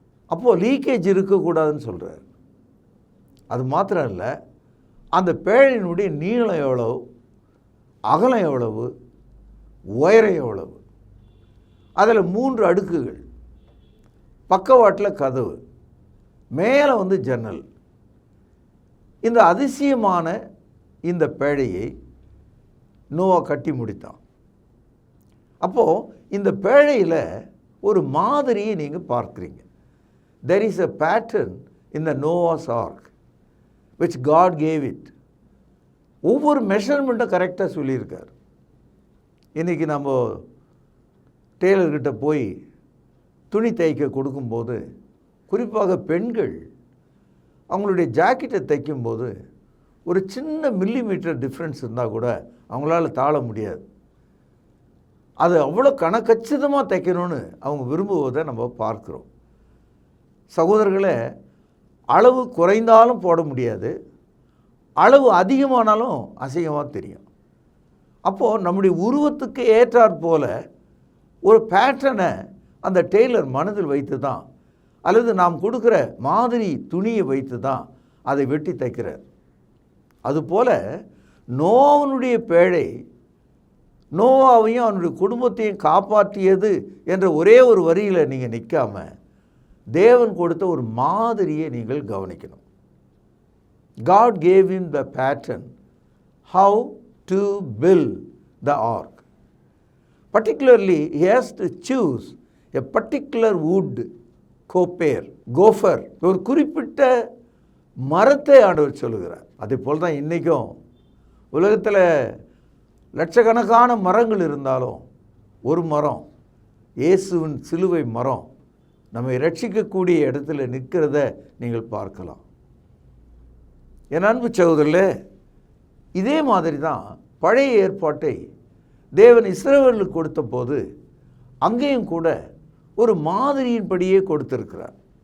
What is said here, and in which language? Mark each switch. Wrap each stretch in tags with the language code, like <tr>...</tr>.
<ta>அப்போது லீக்கேஜ் இருக்கக்கூடாதுன்னு சொல்கிறார். அது மாத்திரம் இல்லை, அந்த பேழையினுடைய நீளம் எவ்வளவு, அகலம் எவ்வளவு, உயரம் எவ்வளவு, அதில் 3 அடுக்குகள், பக்கவாட்டில் கதவு, மேலே ஜன்னல். இந்த அதிசயமான இந்த பேழையை நோவா கட்டி முடித்தான். அப்போது இந்த பேழையில் ஒரு மாதிரியை நீங்கள் பார்க்குறீங்க.</ta> <en>There is a pattern in the Noah's Ark which God gave it.</en> <ta>ஒவ்வொரு மெஷர்மெண்ட்டும் கரெக்டாக சொல்லியிருக்கார். இன்றைக்கி நம்ம டெய்லர்கிட்ட போய் துணி தைக்க கொடுக்கும்போது, குறிப்பாக பெண்கள் அவங்களுடைய ஜாக்கெட்டை தைக்கும்போது ஒரு சின்ன மில்லிமீட்டர் டிஃப்ரென்ஸ் இருந்தால் கூட அவங்களால தாழ முடியாது. அது அவ்வளோ கணக்கச்சிதமாக தைக்கணும்னு அவங்க விரும்புவதை நம்ம பார்க்குறோம். சகோதரர்களே, அளவு குறைந்தாலும் போட முடியாது, அளவு அதிகமானாலும் அசிங்கமாக தெரியும். அப்போது நம்முடைய உருவத்துக்கு ஏற்றாற் போல ஒரு பேட்டர்னை அந்த டெய்லர் மனதில் வைத்து தான், அல்லது நாம் கொடுக்குற மாதிரி துணியை வைத்து தான் அதை வெட்டி தைக்கிறார். அதுபோல் நோவாவுடைய பேழை நோவாவையும் அவனுடைய குடும்பத்தையும் காப்பாற்றியது என்ற ஒரே ஒரு வரியில் நீங்கள் நிற்காம தேவன் கொடுத்த ஒரு மாதிரியை நீங்கள் கவனிக்கணும்.</ta> <en>God gave him the pattern how to build the ark. Particularly, he has to choose a particular wood, gopher,</en> <ta>ஒரு குறிப்பிட்ட மரத்தை ஆண்டவர் சொல்லுகிறார். அதே போல் தான் இன்றைக்கும் உலகத்தில் லட்சக்கணக்கான மரங்கள் இருந்தாலும் ஒரு மரம், இயேசுவின் சிலுவை மரம், நம்மை ரட்சிக்கக்கூடிய இடத்துல நிற்கிறத நீங்கள் பார்க்கலாம். என் அன்பு சகோதரர்களே, இதே மாதிரி தான் பழைய ஏற்பாட்டை தேவன் இஸ்ரவேலுக்கு கொடுத்த போது அங்கேயும் கூட ஒரு மாதிரியின்படியே கொடுத்திருக்கிறார்.</ta>